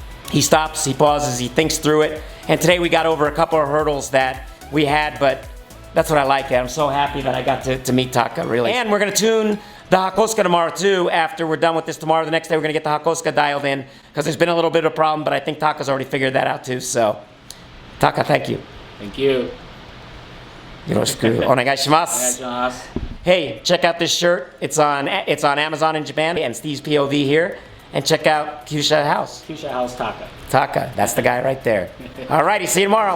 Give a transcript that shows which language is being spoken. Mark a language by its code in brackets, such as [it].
[en] He stops, he pauses, he thinks through it. And today we got over a couple of hurdles that we had, but that's what I like. I'm so happy that I got to meet Taka, really. And we're gonna tune the Hakosuka tomorrow too. After we're done with this tomorrow, the next day we're gonna get the Hakosuka dialed in because there's been a little bit of a problem, but I think Taka's already figured that out too. So, Taka, thank you. Thank you. [ja] よろしくお願いします。 [en] Hey, check out this shirt. It's on Amazon in Japan and Steve's POV here. And check out Kyusha House. Kyusha House Taka. Taka, that's the guy right there. Alrighty, see you tomorrow.